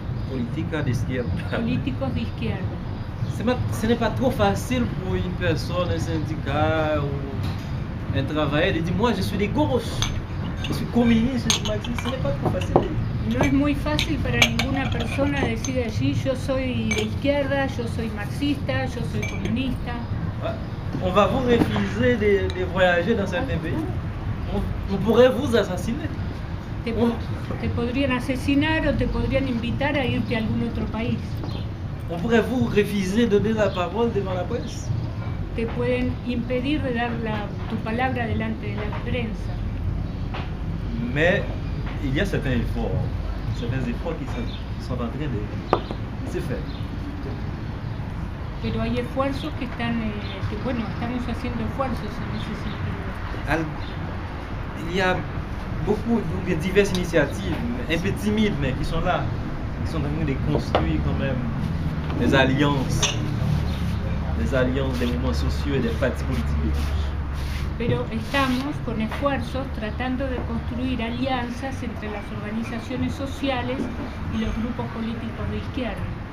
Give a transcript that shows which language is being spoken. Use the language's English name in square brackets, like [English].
[Spanish] políticos de izquierda. [French] ce n'est pas trop facile pour une personne, un syndicat ou un travailleur de dire moi je suis de gauche, je suis communiste, je suis marxiste. Ce n'est pas trop facile. [Spanish] No es muy fácil para ninguna persona decir allí yo soy de izquierda, yo soy marxista, yo soy comunista. [French] On va vous refuser de voyager dans certains pays. On pourrait vous assassiner. [Spanish] Te podrían asesinar o te podrían invitar a irte a algún otro país. [French] On pourrait vous refuser de donner la parole devant la presse. [Spanish] Te pueden impedir de dar tu palabra delante de la prensa. [French] Mais il y a certains efforts qui sont en train de se faire. [Spanish] Pero hay esfuerzos que están, bueno, estamos haciendo esfuerzos en ese sentido. [French] Il y a beaucoup de diverses initiatives, un peu timides, mais qui sont là, qui sont en train de construire quand même des alliances des mouvements sociaux et des partis politiques. [Spanish] Pero estamos con esfuerzos tratando de construir alianzas entre las organizaciones sociales y los grupos políticos de izquierda.